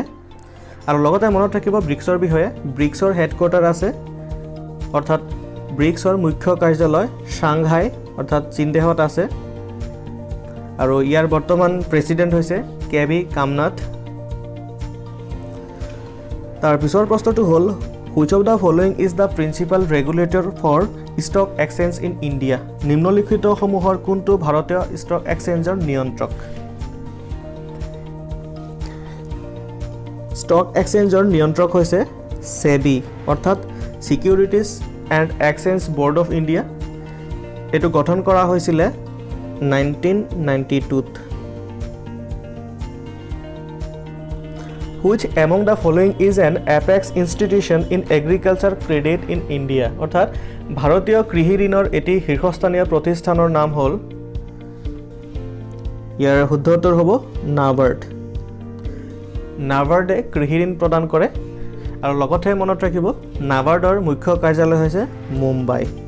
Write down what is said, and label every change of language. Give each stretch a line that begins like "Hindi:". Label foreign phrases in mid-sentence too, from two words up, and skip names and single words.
Assamese: আৰু লগতে মনত ৰাখিব ব্ৰিক্সৰ বিষয়ে, ব্ৰিক্সৰ হেডকোৱাৰ্টাৰ আছে, অৰ্থাৎ ব্ৰিক্সৰ মুখ্য কাৰ্যালয় সাংঘাই অৰ্থাৎ চীন দেশত আছে। আৰু ইয়াৰ বৰ্তমান প্ৰেছিডেণ্ট হৈছে কেবি কামনাথ। তাৰ পিছৰ প্ৰশ্নটো হ'ল
English: which of the following is the principal regulator for stock exchange in India?
Assamese: নিম্নলিখিতসমূহৰ কোনটো ভাৰতীয়
English: stock exchange
Assamese: নিয়ন্ত্ৰক?
English: stock exchange
Assamese: নিয়ন্ত্ৰক হৈছে সেবি, অৰ্থাৎ ছিকিউৰিটিজ এণ্ড এক্সচেঞ্জ বৰ্ড অফ ইণ্ডিয়া। এইটো গঠন কৰা হৈছিলে 1992ত।
English: which among the following is an apex institution in agriculture credit in India?
Assamese: অৰ্থাৎ ভাৰতীয় কৃষি ঋণৰ এটি শীৰ্ষস্থানীয় প্ৰতিষ্ঠানৰ নাম হ'ল, ইয়াৰ শুদ্ধ উত্তৰ হ'ব নাবাৰ্ড। নাবাৰ্ডে কৃষি ঋণ প্ৰদান কৰে। আৰু লগতে মনত ৰাখিব নাবাৰ্ডৰ মুখ্য কাৰ্যালয় হৈছে মুম্বাই।